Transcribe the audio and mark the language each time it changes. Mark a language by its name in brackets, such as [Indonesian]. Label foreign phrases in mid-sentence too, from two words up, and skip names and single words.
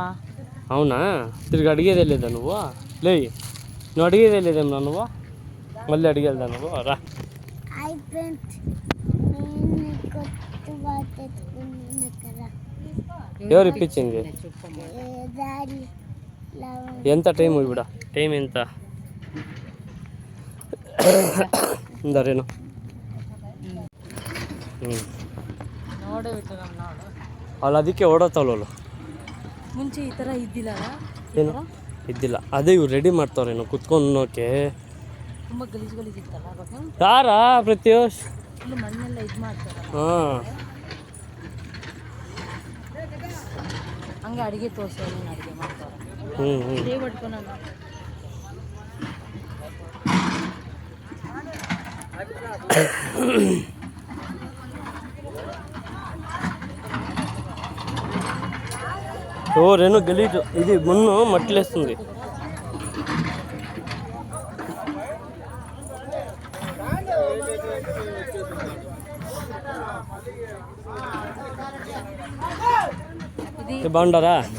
[Telugu] అవునా తిరిగి అడిగేదే లేదా నువ్వు లే నువ్వు అడిగేదే లేదేమన్నా నువ్వు మళ్ళీ అడిగేదా నువ్వు రా ఎవరు ఇప్పించింది? ఎంత టైం ఇప్పుడు? టైం ఎంత? [Kannada] రేణు వాళ్ళు ಅದಕ್ಕೆ ಓಡೋತಾವಲ್ಲ ಮುಂಚೆ ಈ ಥರ ಇದ್ದಿಲ್ಲ ಏನು ಇದ್ದಿಲ್ಲ. ಅದೇ ಇವ್ರು ರೆಡಿ ಮಾಡ್ತಾವ್ರೇನು ಕುತ್ಕೊಂಡೋಕೆ. ತುಂಬ ಗಲೀಜು ಇತ್ತಲ್ಲ ಅವಾಗ. ಯಾರಾ ಪ್ರತ್ಯೂಷ್? ಇಲ್ಲಿ ಮಣ್ಣೆಲ್ಲ ಇದು ಮಾಡ್ತಾರೆ. ಹಾಂ, ಹಂಗೆ ಅಡುಗೆ ತೋರಿಸೋರು ಅಡುಗೆ ಮಾಡ್ತಾರೆ. ಹ್ಞೂ ಇದೇ ಪಡ್ಕೊಂಡು [Telugu] రేణు గలీజు. ఇది మున్ను మట్టిలేస్తుంది. బాగుండారా?